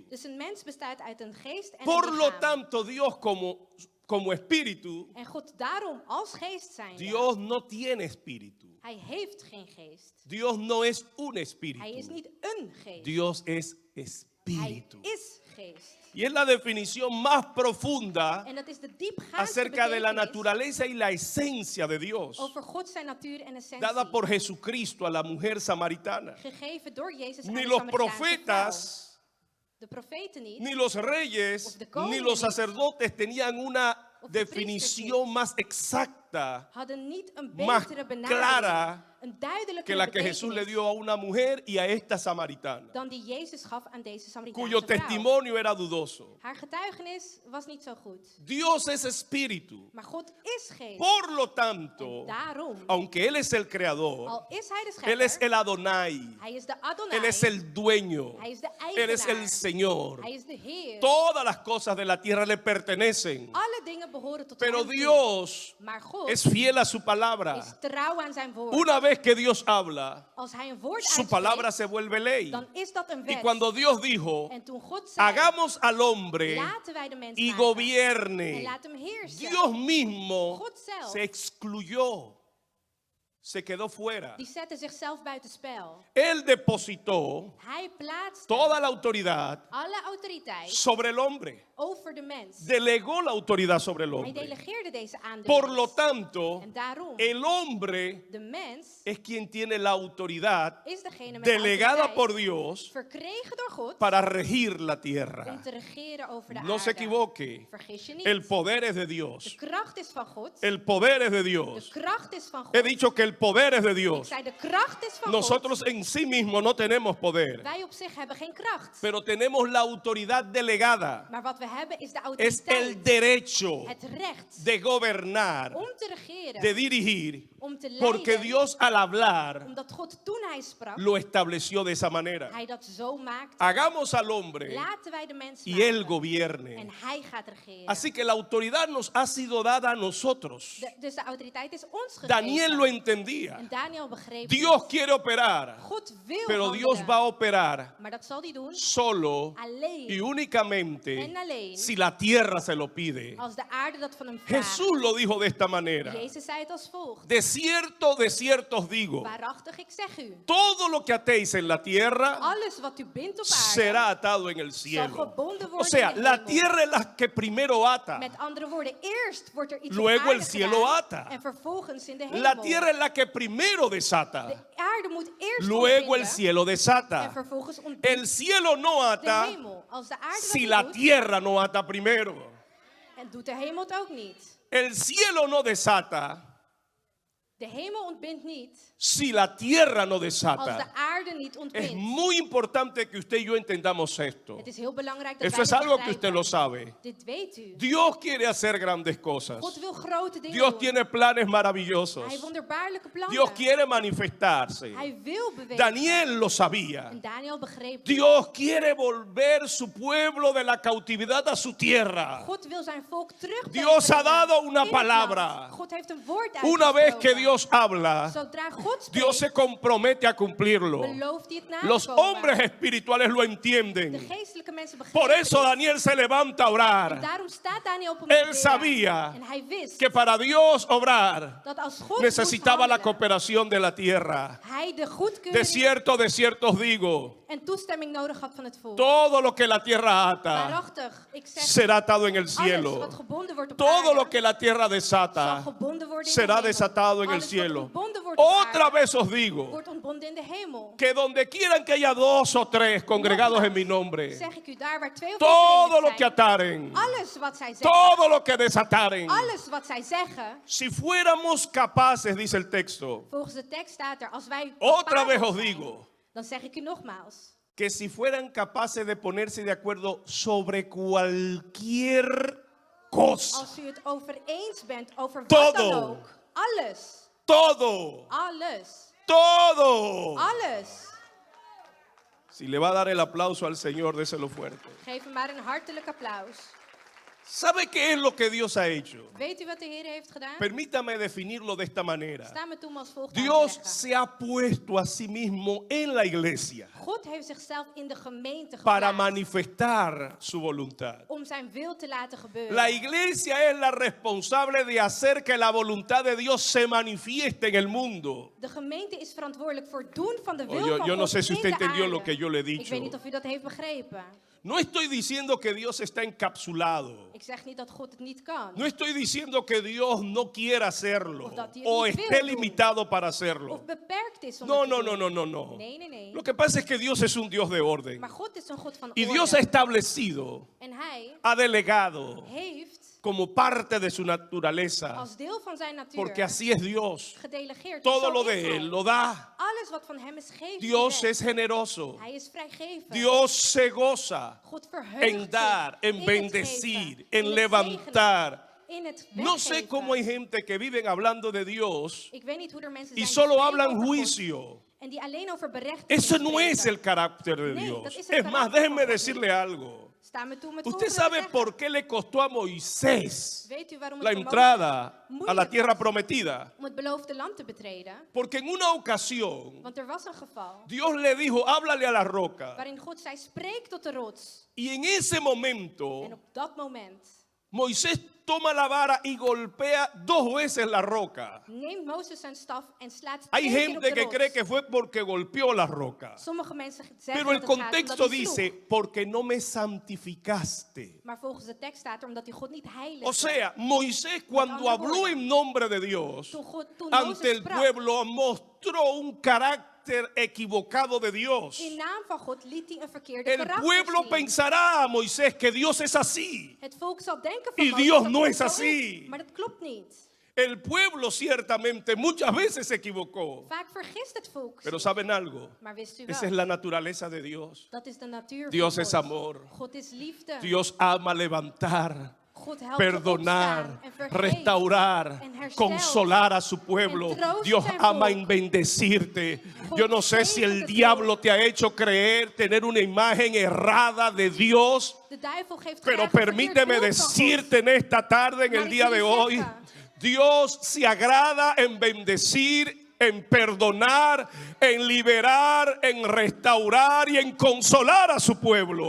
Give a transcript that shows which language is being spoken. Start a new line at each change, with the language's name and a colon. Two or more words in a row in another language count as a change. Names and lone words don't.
Dutch: Dus een mens bestaat uit een geest en
Spanish: Por
Dutch: een
Spanish: lo
Dutch: lichaam.
Spanish: tanto, Dios como espíritu,
Dutch: En God daarom als geest zijn.
Spanish: Dios no tiene espíritu.
Dutch: Hij heeft geen geest.
Spanish: Dios no es un
Dutch: Hij is
Spanish: espíritu.
Dutch: niet een geest.
Spanish: Dios es
Dutch: Hij
Spanish: espíritu.
Dutch: is geest.
Spanish: Y es la definición más profunda
Dutch: En dat is de diepgaandste
Spanish: acerca de la
Dutch: betekenis
Spanish: naturaleza y la esencia de Dios,
Dutch: over God zijn natuur en essentie.
Spanish: dada por Jesucristo a la mujer samaritana.
Dutch: Gegeven door Jezus aan
Spanish: Ni
Dutch: de
Spanish: los
Dutch: Samaritaanse
Spanish: profetas,
Dutch: vrouw. De profeten niet.
Spanish: ni los reyes,
Dutch: Of de koningen
Spanish: ni los
Dutch: niet.
Spanish: sacerdotes tenían una
Dutch: Of de
Spanish: definición más exacta exacta,
Dutch: hadden niet een
Spanish: más
Dutch: betere benadering,
Spanish: clara
Dutch: een duidelijke
Spanish: que la que Jesús le dio a una mujer y a esta samaritana,
Dutch: dan die Jezus gaf aan deze
Spanish: cuyo
Dutch: Samaritaanse vrouw.
Spanish: testimonio era dudoso.
Dutch: Haar getuigenis was niet zo goed.
Spanish: Dios es espíritu.
Dutch: Maar God is geest.
Spanish: Por lo
Dutch: En
Spanish: tanto,
Dutch: daarom,
Spanish: aunque Él es el creador,
Dutch: al is hij de
Spanish: Él es
Dutch: schepper,
Spanish: el Adonai,
Dutch: hij is de Adonai,
Spanish: Él es el dueño,
Dutch: hij is de
Spanish: Él es el
Dutch: eigenaar,
Spanish: Señor.
Dutch: hij is de Heer.
Spanish: Todas las cosas de la tierra le pertenecen.
Dutch: Alle dingen behoren tot
Spanish: Pero
Dutch: hem toe.
Spanish: Dios
Dutch: Maar God
Spanish: es fiel a su palabra.
Dutch: is trouw aan zijn woord.
Spanish: Una vez que Dios habla,
Dutch: Als hij een woord
Spanish: su palabra
Dutch: uitspreekt,
Spanish: se vuelve ley.
Dutch: dan is dat een
Spanish: Y
Dutch: wet.
Spanish: cuando Dios dijo,
Dutch: En toen God zei,
Spanish: hagamos al hombre
Dutch: laten wij de mens
Spanish: y
Dutch: maken en
Spanish: gobierne,
Dutch: laat hem heersen.
Spanish: Dios mismo
Dutch: God zelf.
Spanish: se excluyó, se quedó fuera.
Dutch: Die zette zichzelf buitenspel.
Spanish: Él depositó
Dutch: Hij plaatste
Spanish: toda la autoridad
Dutch: alle autoriteit
Spanish: sobre el hombre.
Dutch: over de mens.
Spanish: Delegó la autoridad sobre el
Dutch: Hij
Spanish: hombre.
Dutch: delegeerde deze aan de
Spanish: Por lo
Dutch: mens.
Spanish: tanto,
Dutch: En daarom,
Spanish: el hombre
Dutch: de mens
Spanish: es quien tiene la autoridad
Dutch: is degene met
Spanish: delegada
Dutch: de
Spanish: por
Dutch: autoriteit
Spanish: Dios
Dutch: verkregen door God
Spanish: para regir la
Dutch: om
Spanish: tierra.
Dutch: te regeren over de
Spanish: No se
Dutch: aarde.
Spanish: equivoque.
Dutch: Vergis je niet.
Spanish: El poder es de
Dutch: De
Spanish: Dios.
Dutch: kracht is van God.
Spanish: El poder es de
Dutch: De
Spanish: Dios.
Dutch: kracht is van God.
Spanish: He dicho que el poder es de
Dutch: Ik
Spanish: Dios.
Dutch: zei, de kracht is van
Spanish: Nosotros
Dutch: God.
Spanish: en sí mismos no tenemos poder,
Dutch: Wij op zich hebben geen kracht.
Spanish: pero tenemos la autoridad delegada.
Dutch: Maar wat we hebben is de
Spanish: Es el
Dutch: autoriteit.
Spanish: derecho
Dutch: Het recht
Spanish: de gobernar,
Dutch: om te regeren.
Spanish: de dirigir,
Dutch: Om te
Spanish: porque
Dutch: leiden.
Spanish: Dios al hablar
Dutch: Omdat God toen hij sprak,
Spanish: lo estableció de esa manera.
Dutch: hij dat zo maakte.
Spanish: Hagamos al hombre
Dutch: Laten wij de mens
Spanish: y él
Dutch: maken.
Spanish: gobierne.
Dutch: En hij gaat regeren.
Spanish: Así que la autoridad nos ha sido dada a nosotros.
Dutch: Dus de autoriteit is ons gegeven.
Spanish: Daniel lo entendía.
Dutch: En Daniel begreep
Spanish: Dios
Dutch: het.
Spanish: quiere operar,
Dutch: God wil
Spanish: pero Dios
Dutch: handelen.
Spanish: va a operar
Dutch: Maar dat zal hij doen
Spanish: solo
Dutch: alleen
Spanish: y únicamente
Dutch: en alleen
Spanish: si la tierra se lo pide.
Dutch: als de aarde dat van hem vraagt.
Spanish: Jesús lo dijo de esta manera.
Dutch: Jezus zei het als volgt.
Spanish: De cierto os digo,
Dutch: Waarachtig, ik zeg u.
Spanish: todo lo que atéis en la tierra
Dutch: Alles wat u bindt op aarde
Spanish: será atado en el
Dutch: zal
Spanish: cielo.
Dutch: gebonden
Spanish: O
Dutch: worden
Spanish: sea,
Dutch: in de
Spanish: la
Dutch: hemel.
Spanish: tierra es la que primero ata.
Dutch: Met andere woorden, eerst wordt er iets
Spanish: Luego
Dutch: op aarde
Spanish: el cielo
Dutch: gedaan
Spanish: ata.
Dutch: en vervolgens in de hemel.
Spanish: La tierra es la que primero
Dutch: De
Spanish: desata.
Dutch: aarde moet eerst
Spanish: Luego el
Dutch: ontbinden
Spanish: cielo
Dutch: en
Spanish: desata.
Dutch: vervolgens ontbindt
Spanish: El cielo no
Dutch: de
Spanish: ata
Dutch: hemel. Als de aarde dat
Spanish: si
Dutch: niet
Spanish: la
Dutch: doet,
Spanish: tierra no ata primero.
Dutch: en doet de hemel het ook niet.
Spanish: El cielo no desata
Dutch: De hemel ontbindt niet
Spanish: si la tierra no
Dutch: als de
Spanish: desata.
Dutch: aarde niet
Spanish: Es
Dutch: ontbindt.
Spanish: muy importante que usted y yo entendamos esto.
Dutch: Het is heel belangrijk dat
Spanish: Eso
Dutch: wij
Spanish: es
Dutch: dit
Spanish: algo que
Dutch: begrijpen.
Spanish: usted lo sabe.
Dutch: Dit weet u.
Spanish: Dios quiere hacer grandes cosas.
Dutch: God wil grote dingen
Spanish: Dios
Dutch: doen.
Spanish: tiene planes maravillosos.
Dutch: Hij heeft wonderbaarlijke plannen.
Spanish: Dios quiere manifestarse.
Dutch: Hij wil bewegen.
Spanish: Daniel lo sabía.
Dutch: En Daniel begreep het.
Spanish: Dios quiere volver su pueblo de la cautividad a su tierra.
Dutch: God wil zijn volk terugbrengen.
Spanish: Dios ha dado una
Dutch: in het land.
Spanish: palabra.
Dutch: God heeft een woord
Spanish: Una vez que
Dutch: uitgesproken.
Spanish: Dios habla,
Dutch: Zodra God spreekt,
Spanish: Dios se compromete a cumplirlo.
Dutch: belooft hij het na te
Spanish: Los
Dutch: komen.
Spanish: hombres espirituales lo
Dutch: De
Spanish: entienden.
Dutch: geestelijke mensen begrijpen
Spanish: Por eso
Dutch: dit.
Spanish: Daniel se levanta a
Dutch: En
Spanish: orar.
Dutch: daarom staat Daniel op een
Spanish: Él
Dutch: bidden.
Spanish: sabía
Dutch: En hij wist
Spanish: Que para Dios obrar
Dutch: dat als God
Spanish: necesitaba
Dutch: moest
Spanish: la
Dutch: handelen,
Spanish: cooperación de la tierra.
Dutch: hij de goedkeuring
Spanish: De cierto os digo,
Dutch: en toestemming nodig had van het volk.
Spanish: todo lo que la tierra ata
Dutch: Waarachtig, ik zeg
Spanish: será atado en el
Dutch: alles
Spanish: cielo.
Dutch: wat gebonden wordt op
Spanish: Todo
Dutch: aarde,
Spanish: lo que la tierra
Dutch: zal
Spanish: desata
Dutch: gebonden worden in de
Spanish: será
Dutch: hemel.
Spanish: desatado en el
Dutch: Alles wat
Spanish: cielo.
Dutch: ontbonden wordt op
Spanish: Otra
Dutch: aarde,
Spanish: vez os digo
Dutch: wordt ontbonden in de hemel.
Spanish: que donde quieran que haya dos o tres congregados en mi nombre,
Dutch: Zeg ik u, daar waar twee of
Spanish: todo
Dutch: drie
Spanish: lo que
Dutch: zijn,
Spanish: ataren,
Dutch: alles wat zij zeggen,
Spanish: todo lo que desataren,
Dutch: alles wat zij zeggen,
Spanish: si fuéramos capaces, dice el texto,
Dutch: volgens de tekst staat er, als wij
Spanish: otra vez
Dutch: capabel
Spanish: os
Dutch: zijn,
Spanish: digo,
Dutch: dan zeg ik u nogmaals,
Spanish: que si fueran capaces de ponerse de acuerdo sobre cualquier cosa,
Dutch: als u het over eens bent over wat
Spanish: Todo.
Dutch: dan ook, alles,
Spanish: todo,
Dutch: alles,
Spanish: todo.
Dutch: alles.
Spanish: Si le va a dar el aplauso al Señor, déselo fuerte.
Dutch: Geef hem maar een hartelijk applaus.
Spanish: ¿Sabe qué es lo que Dios ha hecho?
Dutch: Weet u wat de Heer heeft gedaan?
Spanish: Permítame definirlo de esta manera.
Dutch: Sta me toe om als volgt
Spanish: Dios
Dutch: uit te leggen.
Spanish: se ha puesto a sí mismo en la iglesia
Dutch: God heeft zichzelf in de gemeente
Spanish: para
Dutch: geplaatst
Spanish: manifestar su voluntad.
Dutch: om zijn wil te laten gebeuren.
Spanish: La iglesia es la responsable de hacer que la voluntad de Dios se manifieste en el mundo.
Dutch: De gemeente is verantwoordelijk voor het doen van de wil
Spanish: yo
Dutch: van
Spanish: no
Dutch: God
Spanish: sé si usted
Dutch: in de
Spanish: entendió
Dutch: aarde.
Spanish: lo que yo le he
Dutch: Ik
Spanish: dicho.
Dutch: weet niet of u dat heeft begrepen.
Spanish: No estoy diciendo que Dios está encapsulado.
Dutch: Ik zeg niet dat God het niet kan.
Spanish: No estoy diciendo que Dios no quiera hacerlo
Dutch: Of dat hij het
Spanish: o
Dutch: niet wil
Spanish: esté
Dutch: doen.
Spanish: limitado para hacerlo.
Dutch: Of beperkt is om
Spanish: No,
Dutch: het te
Spanish: no,
Dutch: doen.
Spanish: no, no, no, no.
Dutch: Nee, nee, nee.
Spanish: Lo que pasa es que Dios es un Dios de orden.
Dutch: Maar God is een God van
Spanish: Y
Dutch: orde.
Spanish: Dios ha establecido,
Dutch: En hij
Spanish: ha delegado
Dutch: heeft
Spanish: como parte de su naturaleza,
Dutch: als deel van zijn natuur
Spanish: porque así es Dios.
Dutch: gedelegeerd.
Spanish: Todo
Dutch: Zo
Spanish: lo
Dutch: is
Spanish: de
Dutch: hij.
Spanish: Él lo da.
Dutch: Alles wat van hem is, geeft
Spanish: Dios
Dutch: hij
Spanish: es
Dutch: weg.
Spanish: generoso.
Dutch: Hij is vrijgevend.
Spanish: Dios se goza
Dutch: God verheugt
Spanish: en dar,
Dutch: zich
Spanish: en
Dutch: in
Spanish: bendecir,
Dutch: het geven,
Spanish: en
Dutch: in het
Spanish: levantar.
Dutch: zegenen, in het
Spanish: No sé
Dutch: weggeven.
Spanish: cómo hay gente que viven hablando de Dios
Dutch: Ik weet niet hoe er mensen
Spanish: y
Dutch: zijn
Spanish: solo
Dutch: die
Spanish: hablan
Dutch: spreken over God
Spanish: juicio.
Dutch: en die alleen over berechtiging
Spanish: Eso no
Dutch: spreken.
Spanish: es el carácter de
Dutch: Nee,
Spanish: Dios.
Dutch: dat is het
Spanish: Es más,
Dutch: karakter
Spanish: déjenme
Dutch: van God
Spanish: decirle
Dutch: niet.
Spanish: algo.
Dutch: Sta me toe met
Spanish: ¿Usted
Dutch: volgende te
Spanish: sabe
Dutch: zeggen.
Spanish: por qué le costó a Moisés
Dutch: Weet u waarom het
Spanish: la
Dutch: voor
Spanish: entrada
Dutch: Mozes
Spanish: a la
Dutch: moeilijk
Spanish: tierra
Dutch: was
Spanish: prometida?
Dutch: om het beloofde land te betreden?
Spanish: Porque en una ocasión
Dutch: Want er was een geval
Spanish: Dios le dijo, háblale a la roca.
Dutch: waarin God zei, spreek tot de rots.
Spanish: Y en ese momento
Dutch: En op dat moment
Spanish: Moisés toma la vara y golpea 2 veces la roca.
Dutch: neemt Mozes zijn staf en slaat
Spanish: Hay
Dutch: 2 keer op
Spanish: gente
Dutch: de
Spanish: que
Dutch: rots.
Spanish: cree que fue porque golpeó la roca.
Dutch: Sommige mensen zeggen
Spanish: Pero el
Dutch: dat het gaat omdat
Spanish: contexto
Dutch: hij sloeg.
Spanish: dice, porque no me santificaste.
Dutch: Maar volgens de tekst staat er omdat hij God niet heiligde.
Spanish: O sea, Moisés cuando
Dutch: andere
Spanish: habló
Dutch: woorden.
Spanish: en nombre de Dios
Dutch: Toen
Spanish: ante
Dutch: Mozes
Spanish: el
Dutch: sprak
Spanish: pueblo, mostró un carácter equivocado de Dios.
Dutch: in naam van God liet hij een verkeerde
Spanish: El
Dutch: karakter
Spanish: pueblo
Dutch: zien.
Spanish: pensará, Moisés, que Dios es así.
Dutch: Het volk zal denken van
Spanish: Y
Dutch: Mozes
Spanish: Dios
Dutch: dat
Spanish: no
Dutch: God
Spanish: es
Dutch: zo
Spanish: así.
Dutch: is, maar dat klopt niet.
Spanish: El pueblo ciertamente muchas veces se equivocó.
Dutch: Vaak vergist het volk
Spanish: Pero
Dutch: zich.
Spanish: ¿saben algo?
Dutch: Maar wist u
Spanish: Esa
Dutch: wel,
Spanish: es la naturaleza de Dios.
Dutch: dat is de natuur
Spanish: Dios
Dutch: van
Spanish: es
Dutch: God.
Spanish: amor.
Dutch: God is liefde.
Spanish: Dios ama levantar,
Dutch: God helpt
Spanish: perdonar,
Dutch: opstaan en vergeeft
Spanish: restaurar,
Dutch: en herstelt
Spanish: consolar a su pueblo.
Dutch: en troost
Spanish: Dios
Dutch: zijn
Spanish: ama
Dutch: volk.
Spanish: en bendecirte.
Dutch: God
Spanish: Yo no sé si
Dutch: zegent
Spanish: el
Dutch: het
Spanish: diablo
Dutch: volk.
Spanish: te ha hecho creer, tener una imagen errada de Dios.
Dutch: De duivel geeft
Spanish: Pero
Dutch: graag een verkeerd
Spanish: permíteme
Dutch: beeld van God.
Spanish: decirte en esta tarde, en
Dutch: Maar
Spanish: el
Dutch: ik
Spanish: día
Dutch: wil
Spanish: de
Dutch: je
Spanish: hoy,
Dutch: zeggen,
Spanish: Dios se agrada en bendecir, en perdonar, en liberar, en restaurar y en consolar a su pueblo.